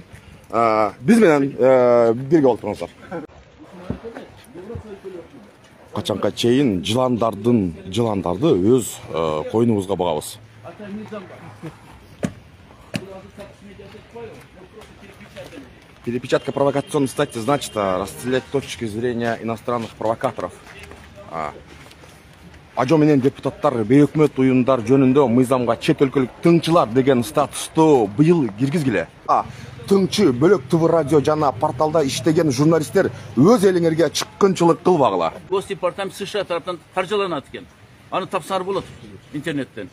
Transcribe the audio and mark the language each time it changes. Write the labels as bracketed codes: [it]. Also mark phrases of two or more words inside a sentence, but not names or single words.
[ky] Биз менен бирге болуп туруңуздар. Качанга чейин жыландарды өз койнубузга багабыз. [ru] Перепечатка провокационной статьи значит расстрелять с точки зрения иностранных провокаторов. [ky] Ажо менен депутаттар бейөкмөт уюмдар жөнүндө мыйзамга чет өлкөлүк тыңчылар деген статусту быйыл киргизгиле. Тыңчы бөлөк ТВ радио жана порталда иштеген журналисттер өз элиңерге чыккынчылык кылбагыла. Госдепартамент США тараптан каржыланат экен. Аны тапсырар болот интернеттен.